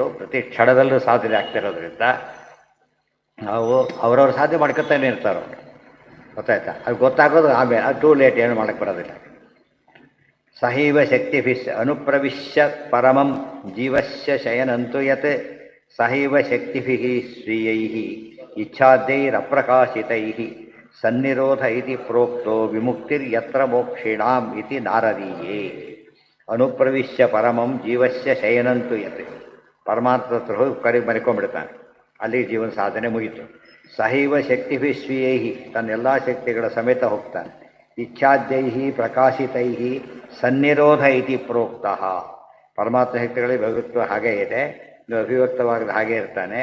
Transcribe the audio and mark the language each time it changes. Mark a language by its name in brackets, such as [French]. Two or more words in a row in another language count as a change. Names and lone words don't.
[Kannada] ಪ್ರತಿ ಕ್ಷಣದಲ್ಲೂ ಸಾಧನೆ ಆಗ್ತಿರೋದ್ರಿಂದ ನಾವು ಅವ್ರವ್ರ ಸಾಧನೆ ಮಾಡ್ಕೊತಾನೆ ಇರ್ತಾರೆ, ಗೊತ್ತಾಯ್ತಾ? ಅದು ಗೊತ್ತಾಗೋದು ಆಮೇಲೆ, ಅದು [English] too late, [Kannada] ಏನು ಮಾಡೋಕ್ಕೆ ಬರೋದಿಲ್ಲ. [Sanskrit] ಸಹೈವ ಶಕ್ತಿ ಅನುಪ್ರವಿಶ್ಯ ಪರಮಂ ಜೀವಸ್ಯ ಶಯನಂತು ಯತ್ ಸಹೈವ ಶಕ್ತಿಭಿಃ ಸ್ವೀಯೈಃ ಇಚ್ಛಾದ್ಯೈರಪ್ರಕಾಶಿತೈಃ ಸನ್ನಿರೋಧ ಇತಿ ಪ್ರೋಕ್ತೋ ವಿಮುಕ್ತಿರ್ಯತ್ರ ಮೋಕ್ಷಿಣಾಂ ಇತಿ ನಾರದೀಯೇ. ಅನುಪ್ರವಿಶ್ಯ ಪರಮಂ ಜೀವಸ್ಯ ಶಯನಂತು ಯತ್, [Kannada] ಪರಮಾತ್ಮ ಹತ್ರ ಹೋಗಿ ಮರಿಕೊಂಡ್ಬಿಡ್ತಾನೆ. ಅಲ್ಲಿ ಜೀವನ ಸಾಧನೆ ಮುಗಿತು. [Sanskrit] ಸಹೈವ ಶಕ್ತಿಭಿ ಸ್ವೀಯೈಹಿ, [Kannada] ತನ್ನೆಲ್ಲ ಶಕ್ತಿಗಳ ಸಮೇತ ಹೋಗ್ತಾನೆ. [Sanskrit] ಇಚ್ಛಾದ್ಯೈಹಿ ಪ್ರಕಾಶಿತೈಹಿ ಸನ್ನಿರೋಧ ಇತಿ ಪ್ರೋಕ್ತಃ. [Kannada] ಪರಮಾತ್ಮ ಶಕ್ತಿಗಳಿಗೆ ಭಗವತ್ವ ಹಾಗೇ ಇದೆ, ಅಭಿವ್ಯಕ್ತವಾಗದ ಹಾಗೆ ಇರ್ತಾನೆ.